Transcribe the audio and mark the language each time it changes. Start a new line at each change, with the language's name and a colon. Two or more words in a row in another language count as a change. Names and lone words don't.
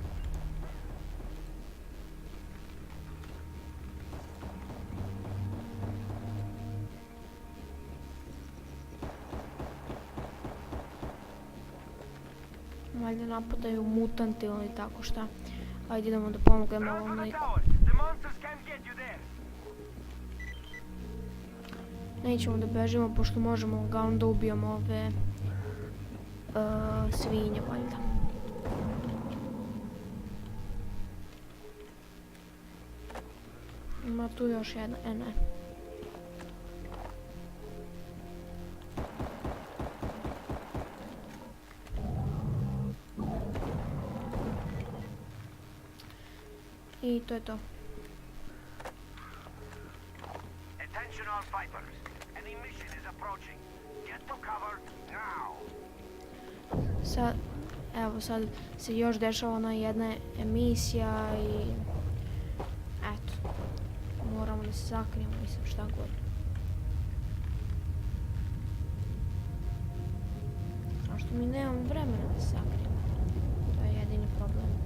Serbian: Valjda napadaju mutanti ili tako šta. Ajde idemo da pomognemo
English: Run
Serbian: ovom
English: for the
Serbian: liku.
English: towers. The monsters can't get you there.
Serbian: Nećemo da bežimo pošto možemo lagano da ubijemo ove svinje valjda. Ima tu još jedna, ne. I to je to.
English: Attention all fighters. An emission is approaching. Get to cover now.
Serbian: Sad, evo sad se još dešava ona jedna emisija i eto, moramo da se sakrijemo, mislim šta god. A što mi nemamo vremena da se sakrijemo, to je jedini problem.